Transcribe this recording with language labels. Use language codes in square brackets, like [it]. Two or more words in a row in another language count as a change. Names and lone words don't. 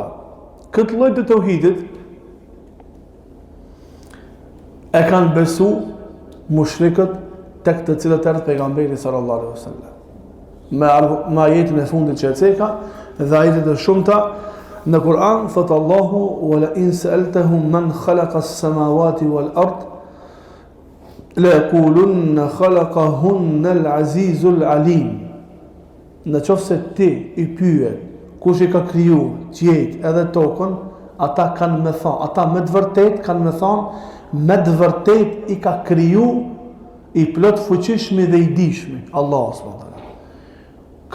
[sq] Këtë lloj të tauhidit e kanë besu mushrikët tek të cilët erdhi pejgamberi [ar] صلى الله عليه وسلم. [sq] Me ajetin e fundit që e ceka dhe ajetet e shumta në Kur'an thot Allahu: [ar] "ولئن سألتهم من خلق السماوات والأرض ليقولن خلقهن العزيز العليم." [sq] Në qoftë se ti i pyet kush i ka kriju qiejt edhe tokën, ata kanë me thonë, ata me të vërtet kanë me thonë, me të vërtet i ka kriju i plot fuqishmi dhe i dishmi Allah [ar] سبحانه وتعالى.